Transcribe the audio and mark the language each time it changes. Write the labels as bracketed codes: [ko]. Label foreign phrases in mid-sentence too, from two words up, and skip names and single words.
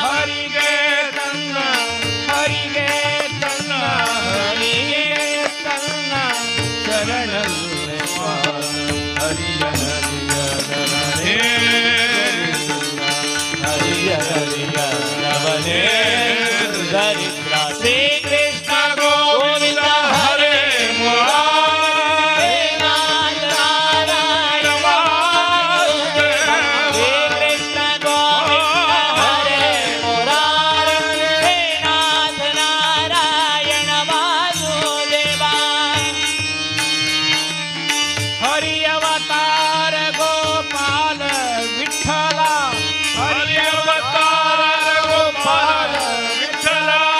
[kn] ಹರಿಗೆ ತನ್ನ ಹರಿಗೆ ತನ್ನ ಹರಿಗೆ ತನ್ನ ಶರಣಲ್ಲೇ ಹರಿಯ ಹರಿಯದವನೇ ಹರಿಯನರಿಯದವನೇ ದರಿದ್ರ [sa] ಶ್ರೀ ಕೃಷ್ಣ ಗೋವಿಂದ ಹರೇ ಮುರಾರೇ ನಾಥ ನಾರಾಯಣ ವಾಸುದೇವ ಶ್ರೀ ಕೃಷ್ಣ ಗೋವಿಂದ ಹರೇ ಮುರಾರೇ ನಾಥ ನಾರಾಯಣ ವಾಸುದೇವ [kn] ಹರಿಯವತಾರ ಗೋಪಾಲ ವಿಠಲ ಹರಿಯವತಾರ ಗೋಪಾಲ ವಿಠಲ